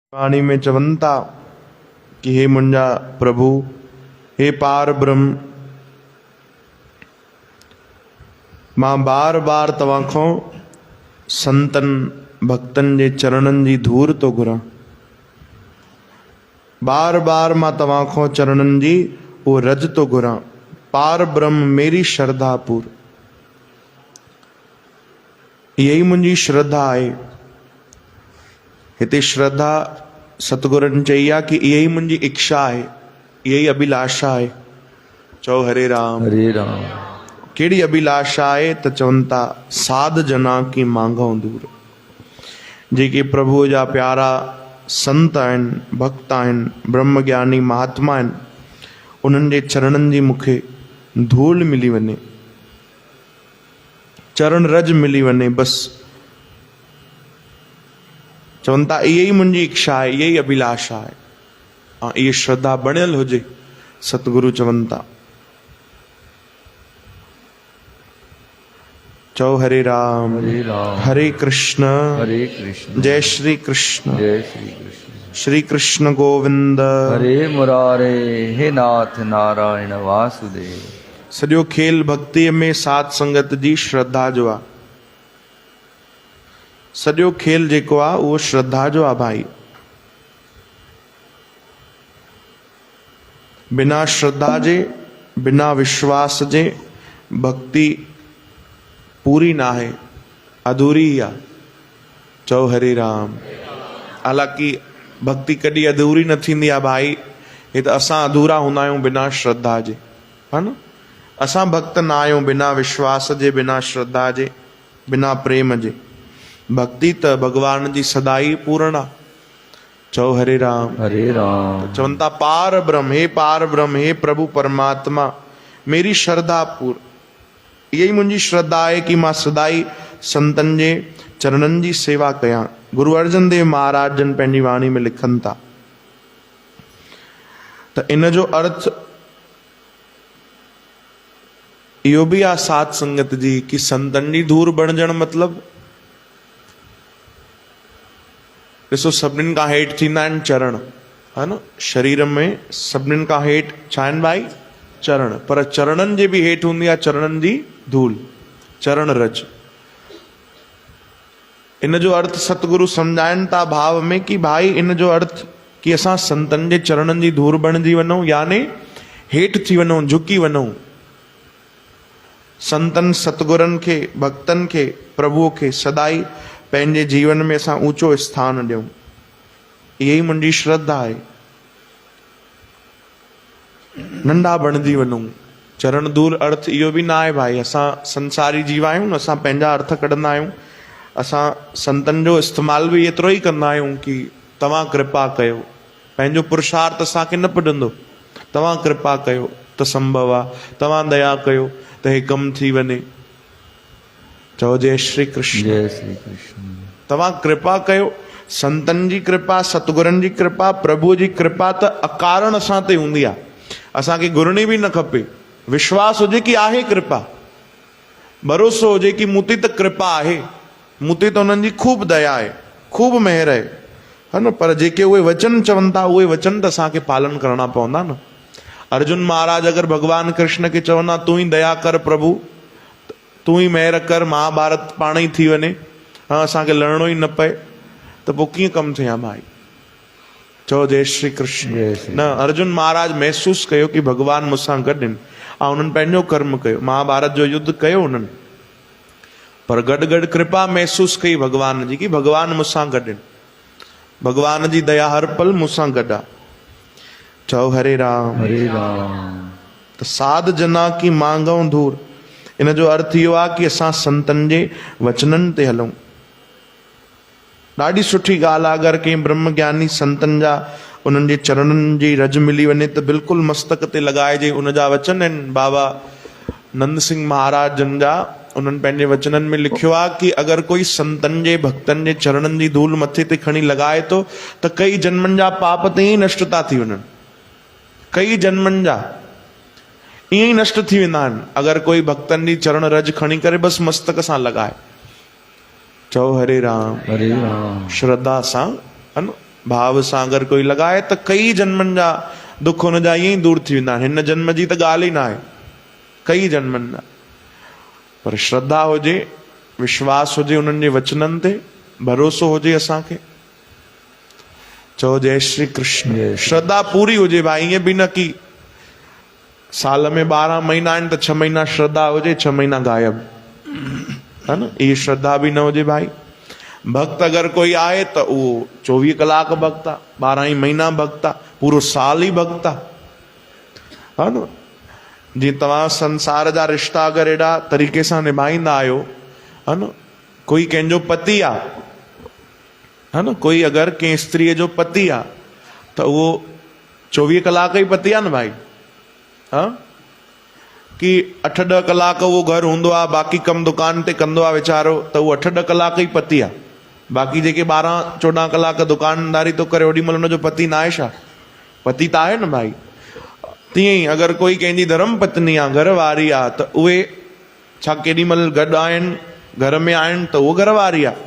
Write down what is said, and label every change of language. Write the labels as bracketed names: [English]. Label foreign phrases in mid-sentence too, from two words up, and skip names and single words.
[Sindhi] वाणी में चवंता कि हे मुंजा प्रभु, हे पार ब्रह्म, मां बार बार तव्हां संतन भक्तन जे चरणन जी धूर तो घुरां। बार बार मां तव्हां चरणन जी वो रज तो घुरां। [Punjabi] ਪਾਰ ਬ੍ਰਹਮ ਮੇਰੀ ਸਰਧਾ ਪੂਰ। [Sindhi] यही मुंहिंजी श्रद्धा आहे। हिते श्रद्धा सतगुरनि चई आहे कि यही मुंहिंजी इच्छा आहे, यही अभिलाषा आहे। चओ हरे राम हरे राम। कहिड़ी अभिलाषा आहे त चवनि था [Punjabi] ਸਾਧ ਜਨਾ ਕੀ ਮਾਂਗਊਂ ਦੂਰ। [Sindhi] जेके प्रभुअ जा प्यारा संत आहिनि, भक्त आहिनि, ब्रह्म ज्ञानी महात्मा आहिनि, उन्हनि जे चरणनि जी मूंखे धूल मिली वञे, चरण रज मिली वञे, बसि चवनि था इहा ई मुंहिंजी इच्छा आहे, इहा ई अभिलाषा आहे। ऐं इहा श्रद्धा बणियल हुजे। सतगुरु चवनि था। चओ हरे राम हरे कृष्ण जय श्री कृष्ण जय श्री कृष्ण। श्री कृष्ण गोविंद हरे मुरारे, हे नाथ नारायण वासुदेव। सॼो खेल भक्तीअ में साध संगत जी श्रद्धा जो आहे। सॼो खेल जेको आहे उहो श्रद्धा जो आहे भाई। बिना श्रद्धा जे, बिना विश्वास जे भक्ति पूरी ना है, अधूरी ही आहे। चओ हरे राम। हालांकि भक्ति कॾहिं अधूरी न थींदी आहे भाई। हे त असां अधूरा हूंदा आहियूं बिना श्रद्धा जे, है न। असां भक्त न आहियूं बिना विश्वास जे, बिना श्रद्धा जे, बिना प्रेम जे। भक्ति त भगवान जी सदाई पूर्ण आहे। चओ हरे राम हरे राम। चवनि था पार ब्रह्म, हे पार ब्रह्म, हे प्रभु परमात्मा [Punjabi] ਮੇਰੀ ਸਰਧਾ ਪੂਰ। [Sindhi] यही मुंहिंजी श्रद्धा आहे कि मां सदाई संतन जे चरणन जी सेवा कयां। गुरु अर्जन देव महाराज जन पंहिंजी वाणी में लिखनि था त इन जो अर्थ इहो बि आहे साध संगत जी कि संतन जी धूर बणजण मतलब ॾिसो सभिनीनि खां हेठि थींदा आहिनि चरण, है न। शरीर में सभिनीनि खां हेठि छा आहिनि भाई? चरण। पर चरणनि जे बि हेठि हूंदी आहे चरणनि जी धूल, चरण रज। इन जो अर्थ सतगुरु सम्झाइनि था भाव में कि भाई इन जो अर्थ कि असां संतनि जे चरणनि जी धूर बणिजी वञूं, यानी हेठि थी वञूं, झुकी वञूं। संतन सतगुरनि खे, भक्तनि खे, प्रभुअ खे सदाई पंहिंजे जीवन में असां ऊंचो स्थान ॾियूं। इहा ई मुंहिंजी श्रद्धा आहे। नंढा बणिजी वञूं। चरण दूर अर्थ इहो बि न आहे भाई असां संसारी जीव आहियूं न, असां पंहिंजा अर्थ कढंदा आहियूं। असां संतनि जो इस्तेमाल बि एतिरो ई कंदा आहियूं कि तव्हां कृपा कयो। पंहिंजो पुरुषार्थ असांखे न पुॼंदो। तव्हां कृपा कयो त संभव आहे, तव्हां दया कयो त हे कमु थी वञे। चओ जय श्री कृष्ण। जय श्री कृष्ण। तव्हां कृपा कयो। संतन जी कृपा, सतगुरनि जी कृपा, प्रभु जी कृपा त अकारण असां ते हूंदी आहे। असांखे घुरणी बि न खपे। विश्वास हुजे कि आहे कृपा, भरोसो हुजे कि मूं ते त कृपा आहे, मूं ते त उन्हनि जी खूब दया आहे, खूब मेहर आहे, है न। पर जेके उहे वचन चवनि था उहे वचन त असांखे पालन करणा पवंदा न। अर्जुन महाराज अगरि भगवान कृष्ण खे चवंदा तूं ई दया कर प्रभु, तूं ई मेहर कर, महाभारत पाण ई थी वञे, हाँ असांखे लड़णो ई न पए, त पोइ कीअं कमु थिया भाई? चओ जय श्री कृष्ण। न, अर्जुन महाराज महसूस कयो कि भगवान मूंसां गॾु आहिनि ऐं उन्हनि पंहिंजो कर्म कयो, महाभारत जो युद्ध कयो उन्हनि, पर गॾु गॾु कृपा महसूस कई भगवान जी कि भगवान मूंसां गॾु आहिनि, भगवान जी दया हर पल मूंसां गॾु आहे। चओ हरे राम हरे राम। त [Punjabi] ਸਾਧ ਜਨਾ ਕੀ ਮਾਂਗਊਂ ਧੂਰ। [Sindhi] इन जो अर्थ इहो आहे कि असां संतनि जे वचननि ते हलूं। ॾाढी सुठी ॻाल्हि आहे अगरि कंहिं ब्रह्म ज्ञानी संतनि जा उन्हनि जे चरणनि जी रज मिली वञे त बिल्कुलु मस्तक ते लॻाइजे। उन जा वचन आहिनि बाबा नंद सिंह महाराज जन जा। उन्हनि पंहिंजे वचननि में लिखियो आहे कि अगरि कोई संतनि जे भक्तनि जे चरणनि जी धूल मथे ते खणी लॻाए थो त कई जन्मनि जा पाप ते ई नष्ट था थी वञनि। कई जन्मनि जा ईअं ई नष्ट थी वेंदा आहिनि अगरि कोई भक्तनि जी चरण रज खणी करे बसि मस्तक सां लॻाए। चओ हरे राम हरे राम। श्रद्धा सां, है न। भाव सां अगरि कोई लॻाए त कई जन्मनि जा दुख हुन जा ईअं ई दूर थी वेंदा आहिनि। हिन जन्म जी त ॻाल्हि ई न आहे, कई जन्मनि जा। पर श्रद्धा हुजे, विश्वास हुजे उन्हनि जे वचननि ते, भरोसो हुजे असांखे। चओ जय श्री कृष्ण। जय श्री श्रद्धा पूरी हुजे भाई, ईअं बि न की साल में 12 महीना आहिनि त 6 महीना श्रद्धा हुजे, 6 महीना गायब, है न। इहा श्रद्धा बि न हुजे भाई। भक्त अगरि कोई आहे त उहो 24 कलाक भक्त आहे, 12 ई महीना भक्त आहे, पूरो साल ई भक्त आहे, है न। जीअं तव्हां संसार जा रिश्ता अगरि एॾा तरीक़े सां निभाईंदा आहियो, है न। कोई कंहिंजो पति आहे, है न, कोई अगरि कंहिं स्त्रीअ जो पति आहे त उहो 24 कलाक ई पति आहे न भाई। हाँ, कि 8-10 कलाक उहो घर हूंदो आहे, बाक़ी कमु दुकान ते कंदो आहे वीचारो, त उहो 8-10 कलाक ई पति आहे। बाक़ी जेके 12-14 कलाक दुकानदारी थो करे, ओॾी महिल हुनजो पति न आहे छा? पति त आहे न भाई। तीअं ई अगरि कोई कंहिंजी धर्म पत्नी आहे, घर वारी आहे, त उहे छा केॾी महिल गॾु आहिनि, घर में आहिनि, त उहो घर वारी आहे।